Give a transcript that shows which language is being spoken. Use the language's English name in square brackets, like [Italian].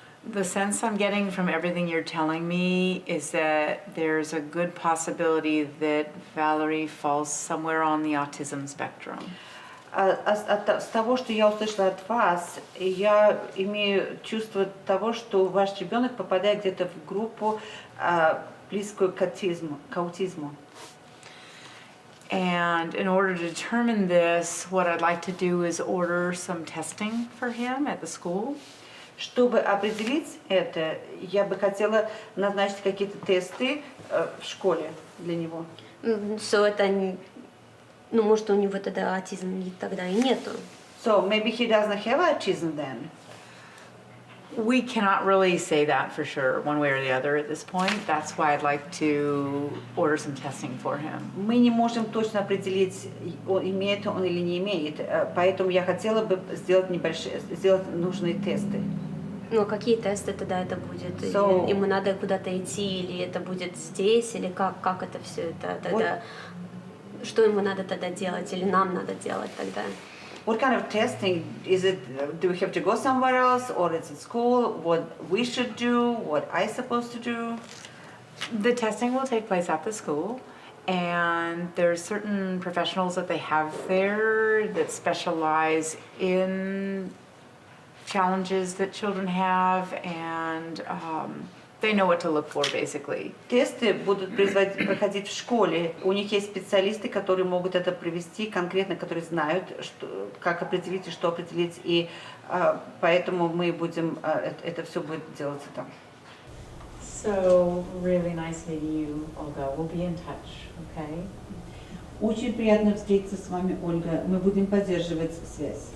[English] The sense I'm getting from everything you're telling me is that there's a good possibility that Valerie falls somewhere on the autism spectrum. [Russian] С того, что я услышала от вас, я имею чувство того, что ваш ребенок попадает где-то в группу, близкую к аутизму. [English] And in order to determine this, what I'd like to do is order some testing for him at the school. [Russian] Чтобы определить это, я бы хотела назначить какие-то тесты в школе для него. So это, ну, может, у него тогда аутизм тогда и нету. [English] So maybe he doesn't have autism then. We cannot really say that for sure, one way or the other at this point. That's why I'd like to order some testing for him. [Russian] Мы не можем точно определить, имеет он или не имеет, поэтому я хотела бы сделать нужные тесты. Ну, какие тесты тогда это будет? [English] So, [Russian] Ему надо куда-то идти, или это будет здесь, или как это все это тогда? Что ему надо тогда делать, или нам надо делать тогда? [English] What kind of testing is it? Do we have to go somewhere else, or it's at school? What we should do? What I supposed to do? The testing will take place at the school, and there's certain professionals that they have there that specialize in challenges that children have, and they know what to look for, basically. [Russian] Тесты будут проходить в школе. У них есть специалисты, которые могут это провести конкретно, которые знают, как определить и что определить, и поэтому мы будем, это все будет делаться там. [English] So, really nice meeting you, Olga. We'll be in touch, okay? [Russian] Очень приятно встретиться с вами, Ольга. Мы будем поддерживать связь.